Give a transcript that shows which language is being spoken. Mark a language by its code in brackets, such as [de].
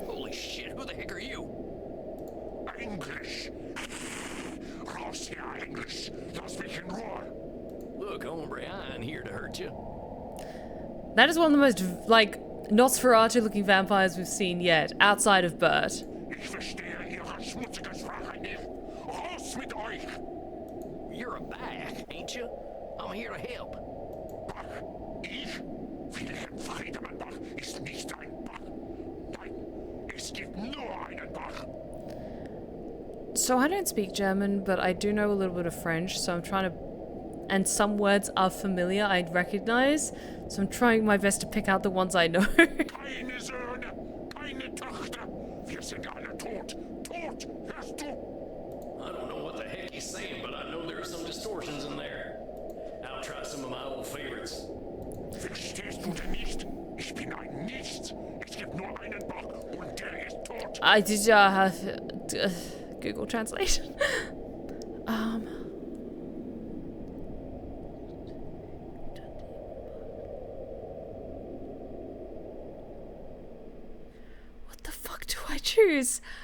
[en] Holy shit, who the heck are you? English. [de] Raus hier, [en] English. [de] Lass mich in Ruhe. [en] Look, hombre, I ain't here to hurt you. That is one of the most, like, Nosferatu-looking vampires we've seen yet, outside of Bert. [de] Ich verstehe Ihre schmutzige Sprache nicht. Raus mit euch. [en] You're a Bach, ain't you? I'm here to help. [de] Bach. Ich? Wilhelm Friedemann Bach ist nicht ein Bach. Nein, es gibt nur einen Bach. [en] So I don't speak German, but I do know a little bit of French, so I'm trying to... And some words are familiar, I recognize, so I'm trying my best to pick out the ones I know. [de] Keine Söhne, keine Töchter. Wir sind alle tot. Tot, hörst du? [en] I don't know what the heck he's saying, but I know there are some distortions in there. I'll try some of my old favorites. [de] Verstehst du denn nicht? Ich bin ein Nichts. Es gibt nur einen Bach und der ist tot. [en] I did have Google Translation. What the fuck do I choose?